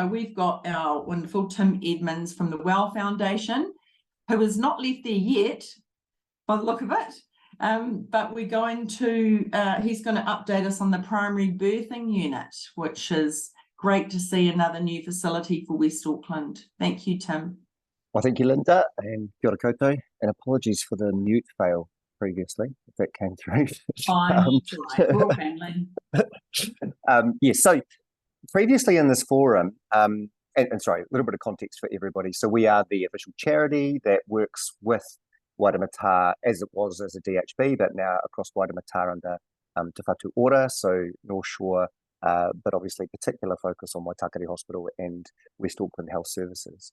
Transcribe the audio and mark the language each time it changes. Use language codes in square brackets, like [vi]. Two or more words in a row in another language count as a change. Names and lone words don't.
[en] We've got our wonderful Tim Edmonds from the Well Foundation, who has not left there yet, by the look of it. But we're going to, he's going to update us on the primary birthing unit, which is great to see another new facility for West Auckland. Thank you, Tim. Well, thank you, Linda, and [mi] kia ora koutou, [en] and apologies for the mute fail previously, if that came through. Fine, right. We're all family. Yes, so previously in this forum, and sorry, a little bit of context for everybody. So we are the official charity that works with Waitakere, as it was as a DHB, but now across Waitakere under Te Whatu Ora, so North Shore, but obviously particular focus on Waitakere Hospital and West Auckland Health Services.